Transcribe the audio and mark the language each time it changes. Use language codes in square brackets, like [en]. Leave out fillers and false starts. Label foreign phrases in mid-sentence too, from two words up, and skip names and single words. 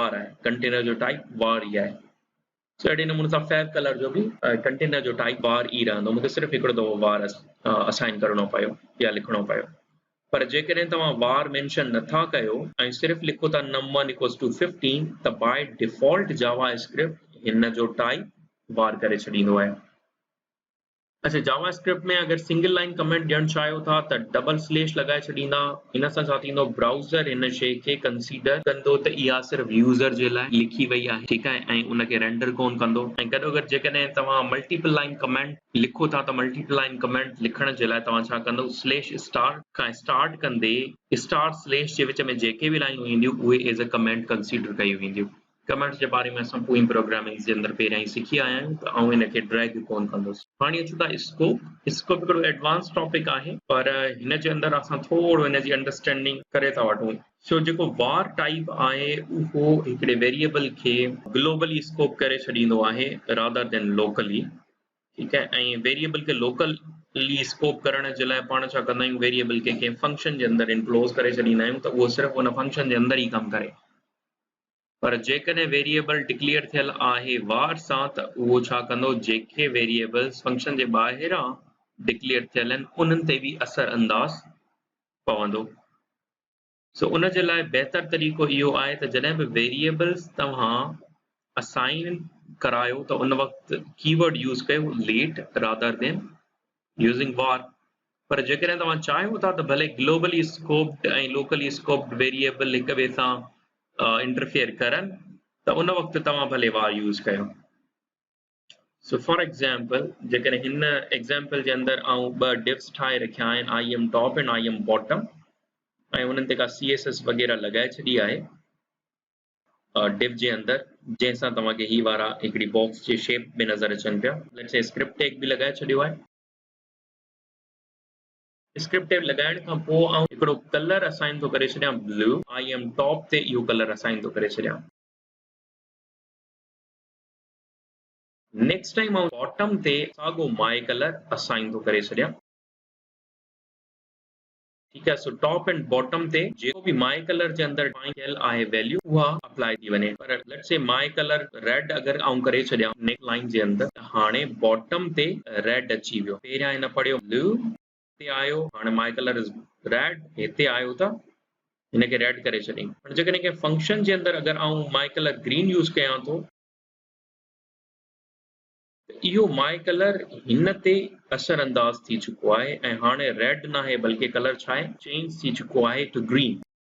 [sd] आहे कंटेनर जो टाइप var ई आहे सो अहिड़े नमूने सां फैब कलर जो बि कंटेनर जो टाइप var ई रहंदो मूंखे सिर्फ़ु हिकिड़ो दफ़ो var असाइन करणो पियो या लिखणो पियो पर जेकॾहिं तव्हां var मेंशन नथा कयो ऐं सिर्फ़ु लिखो था [en] num1 equals to 15 [sd] त [en] by default [sd] जावा स्क्रिप्ट हिन जो टाइप var करे छॾींदो आहे अच्छा जावा स्क्रिप्ट में अगर [en] single line comment [sd] ॾियणु चाहियो था त [en] double slash [sd] लगाए छॾींदा इन सां छा थींदो ब्राउज़र हिन शइ खे कंसीडर कंदो त इहा सिर्फ़ु यूज़र जे लाइ लिखी वई आहे ठीकु आहे ऐं उनखे रेंडर कोन कंदो ऐं गॾोगॾु जेकॾहिं तव्हां [en] multiple line comment [sd] लिखो था त मल्टीपल [en] line comment [sd] लिखण जे लाइ तव्हां छा कंदो [en] slash star [sd] खां स्टार्ट कंदे [en] star slash [sd] जे विच में जेके बि लाइनूं ईंदियूं उहे [en] as a comment consider [sd] कयूं वेंदियूं कमेंट्स जे बारे में असां पूरी प्रोग्रामिंग जे अंदरि पहिरियां ई सिखी आया आहियूं त आउं हिनखे ड्रैग कोन कंदुसि हाणे अचूं था स्कोप हिकिड़ो [en] advance topic [sd] आहे पर हिन जे अंदरि असां थोरो हिन जी अंडरस्टैंडिंग करे था वठूं सो जेको var टाइप आहे उहो हिकिड़े वेरिएबल खे ग्लोबली स्कोप करे छॾींदो आहे [en] rather than locally [sd] ठीकु आहे ऐं वेरिएबल खे लोकली स्कोप करण जे लाइ पाण छा कंदा आहियूं वेरिएबल खे कंहिं फंक्शन जे अंदरि इनक्लोज़ करे छॾींदा आहियूं त उहो सिर्फ़ु उन फंक्शन जे अंदरि ई कमु करे पर जेकॾहिं वेरिएबल डिक्लेयर थियल आहे var सां त उहो छा कंदो जेके वेरिएबल्स फंक्शन जे ॿाहिरां डिक्लेयर थियल आहिनि उन्हनि ते बि असर अंदाज़ पवंदो सो उन जे लाइ बहितर तरीक़ो इहो आहे त जॾहिं बि वेरिएबल्स तव्हां असाइन करायो त उन वक़्तु [en] keyword use [sd] कयो [en] let rather than using var [sd] पर जेकॾहिं तव्हां चाहियो था त भले [en] globally scoped [sd] ऐं [en] locally scoped variable [sd] हिक ॿिए सां इंटरफेयर करनि त उन वक़्तु तव्हां भले var यूज़ कयो [en] so for example [sd] जेकॾहिं हिन एग्ज़ाम्पल जे अंदरि आउं ॿ डिव्स ठाहे रखिया आहिनि [en] I am top and I am bottom [sd] ऐं उन्हनि ते का CSS वग़ैरह लॻाए छॾी आहे डिव जे अंदरि जंहिंसां तव्हांखे ही वारा हिकिड़ी बॉक्स जे शेप में नज़र अचनि पिया [en] let's say script tag [sd] बि लॻाए छॾियो आहे [en] script tag [sd] लॻाइण खां पोइ आउं हिकिड़ो कलर असाइन थो करे छॾियां [en] blue I am top [sd] ते इहो कलर असाइन थो करे छॾियां [en] next time [sd] आउं बॉटम ते साॻो [en] my color [sd] असाइन थो करे छॾियां ठीकु आहे सो [en] top and bottom [sd] ते जेको बि [en] my color [sd] जे अंदरि थियल आहे वैल्यू उहा अप्लाई थी वञे पर [en] let's say my color red [sd] अगरि आउं करे छॾियां [en] next line [sd] जे अंदरि त हाणे बॉटम ते रेड अची वियो पहिरियां हिन पढ़ियो ब्लू हिते आयो हाणे [en] my color is red [sd] हिते आयो त हिनखे रेड करे छॾियईं पर जेकॾहिं कंहिं फंक्शन जे अंदरि अगरि आउं [en] my color green use [sd] कयां थो इहो [en] my color [sd] हिन ते असर अंदाज़ थी चुको आहे ऐं हाणे रेड न आहे बल्कि कलर छा आहे चेंज थी चुको आहे [en] to green